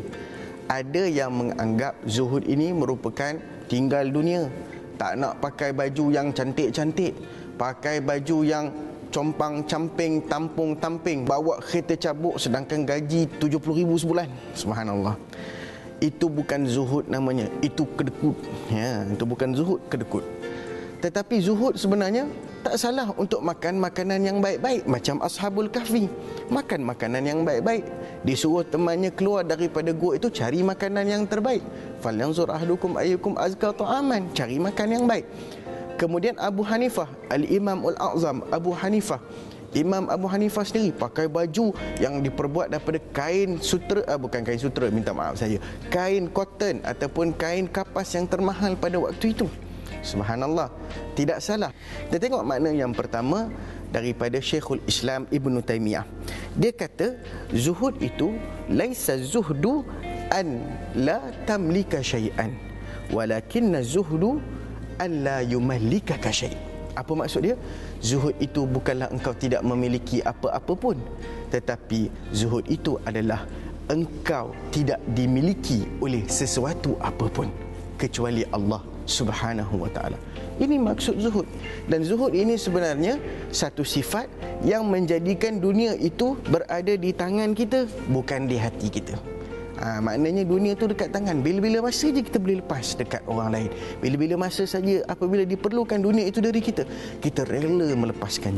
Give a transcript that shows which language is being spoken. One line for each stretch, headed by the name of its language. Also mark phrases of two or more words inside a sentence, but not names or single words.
Malay: Ada yang menganggap zuhud ini merupakan tinggal dunia, tak nak pakai baju yang cantik-cantik, pakai baju yang compang-camping, tampung-tamping, bawa kereta cabuk sedangkan gaji 70,000 sebulan. Subhanallah. Itu bukan zuhud namanya, itu kedekut. Itu bukan zuhud, kedekut. Tetapi zuhud sebenarnya tak salah untuk makan makanan yang baik-baik, macam Ashabul Kahfi. Makan makanan yang baik-baik. Disuruh temannya keluar daripada gua itu cari makanan yang terbaik.
Arabic: فلينظر أحدكم أيكم أزكى طعاما,
Malay: cari makan yang baik. Kemudian Abu Hanifah, Al-Imam Al-A'zam, Imam Abu Hanifah sendiri pakai baju yang diperbuat daripada kain sutera, bukan kain sutera, minta maaf saya, kain cotton ataupun kain kapas yang termahal pada waktu itu. Subhanallah, tidak salah. Kita tengok makna yang pertama daripada Syekhul Islam Ibn Taymiyah. Dia kata zuhud itu
Arabic: ليس الزهد أن لا تملك شيئا ولكن الزهد ألا يملكك شيء'.
Malay: Apa maksud dia? Zuhud itu bukanlah engkau tidak memiliki apa-apa pun, tetapi zuhud itu adalah engkau tidak dimiliki oleh sesuatu apapun kecuali Allah
Arabic: سبحانه وتعالى.
Malay: Ini maksud zuhud. Dan zuhud ini sebenarnya satu sifat yang menjadikan dunia itu berada di tangan kita, bukan di hati kita. Maknanya dunia tu dekat tangan. Bila-bila masa je kita boleh lepas dekat orang lain. Bila-bila masa saja apabila diperlukan dunia itu dari kita, kita rela melepaskannya.